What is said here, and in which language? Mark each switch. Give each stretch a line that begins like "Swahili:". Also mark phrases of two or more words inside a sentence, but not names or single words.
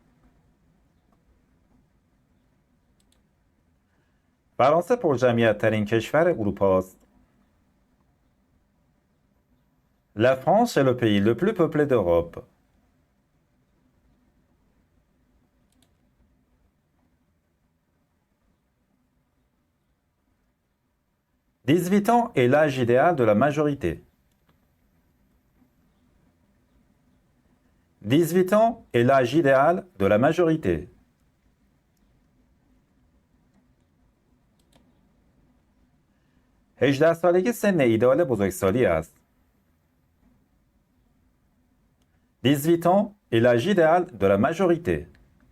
Persian: فرانسه پرجمعیت‌ترین کشور اروپا است.
French: La France est le pays le plus peuplé d'Europe. « 18 ans est l'âge idéal de la majorité. 18 ans est l'âge idéal de la majorité.
Persian: هجده سالگی سن ایدئال بزرگسالی است.
French: 18 ans est l'âge idéal de la majorité.